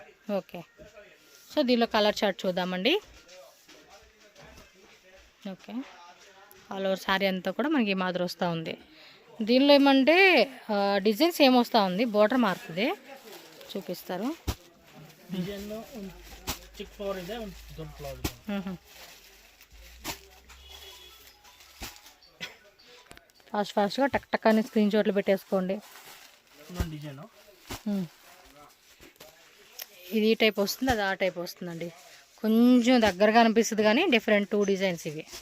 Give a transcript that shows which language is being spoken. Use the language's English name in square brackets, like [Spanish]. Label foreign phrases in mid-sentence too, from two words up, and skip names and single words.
[Telugu] ఓకే, సో దీనిలో కలర్ చార్ట్ చూద్దామండి. ఓకే, ఆల్ ఓవర్ సారీ అంతా కూడా మనకి ఈ మాదిరి వస్తూ ఉంది. దీనిలో ఏమంటే డిజైన్స్ ఏమొస్తూ ఉంది, బార్డర్ మారుతుంది, చూపిస్తారు. [Kannada] డిజైన్ చిక్ ఫ్లవర్ ಇದೆ, ಒಂದು ದೊಡ್ಡ ಫ್ಲವರ್ ಇದೆ. [Telugu] ఫాస్ట్గా టక్ అని స్క్రీన్ షాట్లు పెట్టేసుకోండి. [Kannada] ಇನ್ನೊಂದು డిజైన్. [Telugu] ఇది ఈ టైప్ వస్తుంది, అది ఆ టైప్ వస్తుందండి. కొంచెం దగ్గరగా అనిపిస్తుంది కానీ డిఫరెంట్ 2 డిజైన్స్ ఇవి.